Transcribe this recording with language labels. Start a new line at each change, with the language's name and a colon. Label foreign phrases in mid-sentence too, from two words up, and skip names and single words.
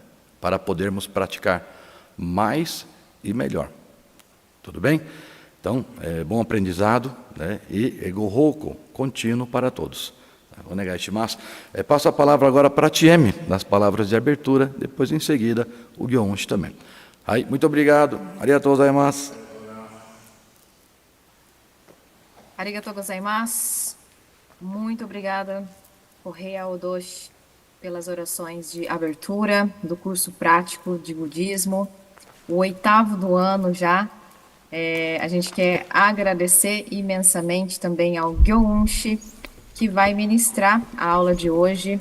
Portuguese: Para podermos praticar mais e melhor. Tudo bem? Então, bom aprendizado, né? E Gohouko contínuo para todos. Passo a palavra agora para Tieme, nas palavras de abertura, depois em seguida o Gyounshi também. Aí, muito obrigado.
Japanese: ありがとうございます. ありがとうございます.
Portuguese: Muito obrigada, Rei Aodoshi, pelas orações de abertura do curso prático de budismo, o 8º do ano já. A gente quer agradecer imensamente também ao Gyounshi, que vai ministrar a aula de hoje.